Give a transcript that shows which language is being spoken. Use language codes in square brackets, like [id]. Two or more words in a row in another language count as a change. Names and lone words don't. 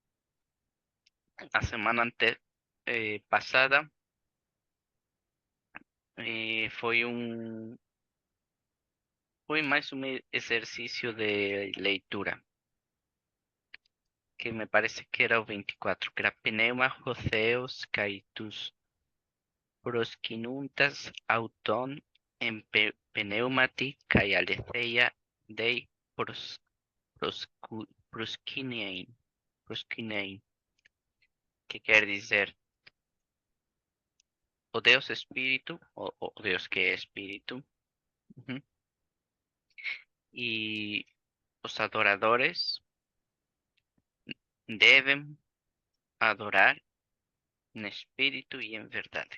[pt] A semana passada foi mais um exercício de leitura, que me parece que era o 24, que era [el] πνεῦμα, ὁ θεός, καὶ τοὺς, προσκυνοῦντας, αὐτὸν, πνεύματι, καὶ ἀληθείᾳ, δεῖ proskinein, [pt] que quer dizer o Deus Espírito, o Deus que é Espírito, e os adoradores devem adorar en espírito e em verdade.